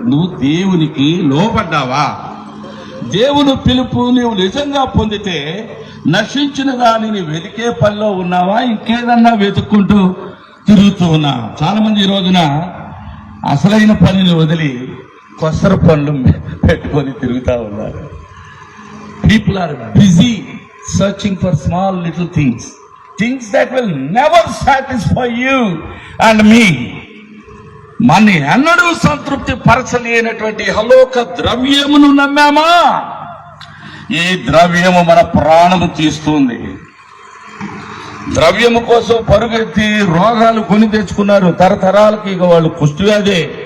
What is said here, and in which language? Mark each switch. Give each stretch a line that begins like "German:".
Telugu: నువ్వు దేవునికి లోపడ్డావా? దేవుని పిలుపు నువ్వు నిజంగా పొందితే నశించిన దానిని వెతికే పనిలో ఉన్నావా? ఇంకేదన్నా వెతుక్కుంటూ తిరుగుతూ ఉన్నావా? చాలా మంది ఈ రోజున అసలైన పనిని వదిలి కొసర పనులు పెట్టుకొని తిరుగుతూ ఉన్నారు.
English: People are busy searching for small little things that will never satisfy you and me.
Telugu: మన ఎన్నడూ సంతృప్తి పరచలేనటువంటి హలోక ద్రవ్యమును నమ్మామా? ఈ ద్రవ్యము మన ప్రాణము తీస్తుంది. ద్రవ్యము కోసం పరుగెత్తి రోగాలు కొని తెచ్చుకున్నారు. తరతరాలకి ఇక వాళ్ళు కుష్టివ్యాధే.